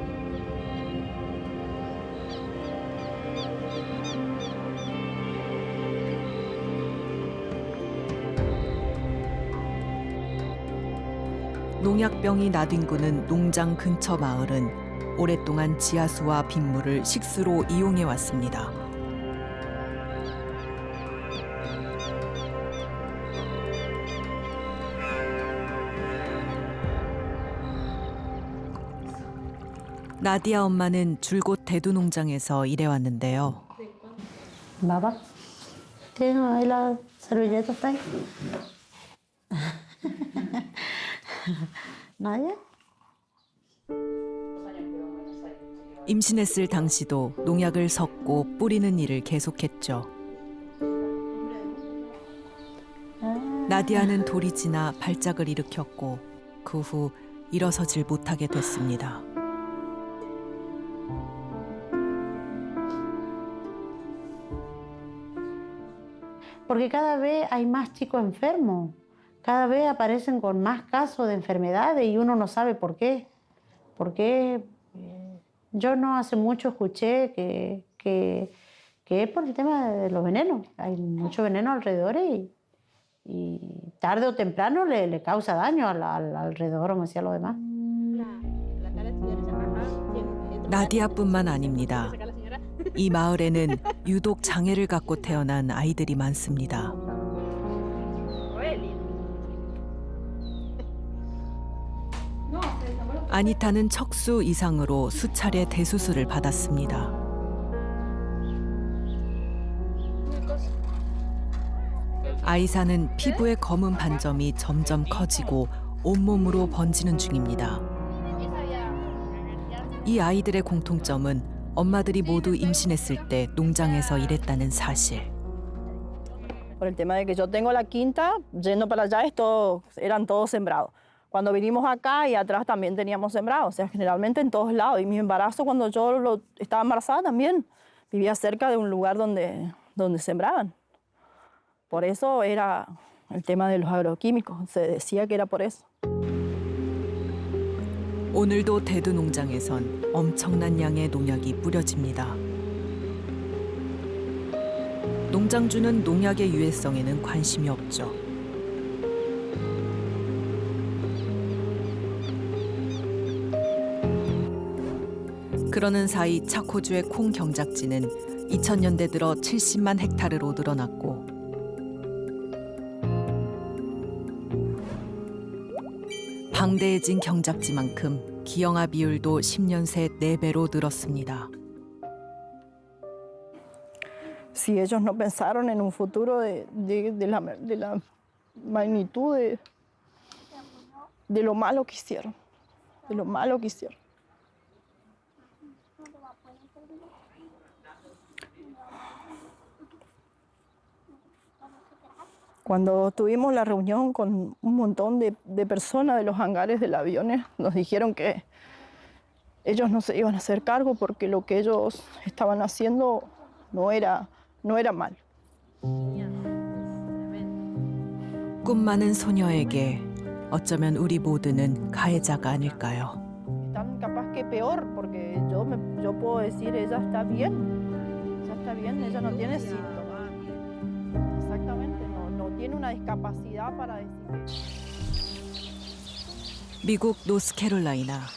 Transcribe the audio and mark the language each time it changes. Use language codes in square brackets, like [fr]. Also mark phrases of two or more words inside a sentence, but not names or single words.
[ko] 농약병이 나뒹구는 농장 근처 마을은 오랫동안 지하수와 빗물을 식수로 이용해 왔습니다. 나디아 엄마는 줄곧 대두 농장에서 일해왔는데요. [es] Baba, ¿tienes ahí la servilleta está ahí? ¿Nadie? [ko] 임신했을 당시도 농약을 섞고 뿌리는 일을 계속했죠. 나디아는 돌이 지나 발작을 일으켰고 그 후 일어서질 못하게 됐습니다. [es] Porque cada vez hay más chicos enfermos, cada vez aparecen con más casos de enfermedades y uno no sabe por qué. Porque yo no hace mucho escuché que es por el tema de los venenos. Hay mucho veneno alrededor y tarde o temprano le causa daño alrededor, como decían los demás. [ko] 나디아뿐만 아닙니다. 이 마을에는 유독 장애를 갖고 태어난 아이들이 많습니다. 아니타는 척수 이상으로 수차례 대수술을 받았습니다. 아이사는 피부의 검은 반점이 점점 커지고 온몸으로 번지는 중입니다. 이 아이들의 공통점은 엄마들이 모두 임신했을 때 농장에서 일했다는 사실. [es] Por el tema de que yo tengo la quinta, yendo para allá eran todos sembrados. Cuando vinimos acá y atrás también teníamos sembrados, o sea, generalmente en todos lados. Y mi embarazo, cuando yo estaba embarazada también, vivía cerca de un lugar donde sembraban. Por eso era el tema de los agroquímicos, se decía que era por eso. [ko] 오늘도 대두 농장에선 엄청난 양의 농약이 뿌려집니다. 농장주는 농약의 유해성에는 관심이 없죠. 그러는 사이 차코주의 콩 경작지는 2000년대 들어 70만 헥타르로 늘어났고 방대해진 경작지만큼 기형아 비율도 10년 새 4배로 늘었습니다. [es] Si ellos no pensaron en un futuro de la magnitud de lo malo que hicieron, de lo malo que hicieron. Cuando tuvimos la reunión con un montón de personas de los hangares del avión, nos dijeron que ellos no se iban a hacer cargo porque lo que ellos estaban haciendo no era mal. [ko] 꿈 많은 소녀에게 어쩌면 우리 모두는 가해자가 아닐까요? [es] Están capaz que peor, porque yo puedo decir, ella está bien, ella no tiene síntomas. Exactamente, no tiene una discapacidad para decir. [ko] 미국 노스캐롤라이나.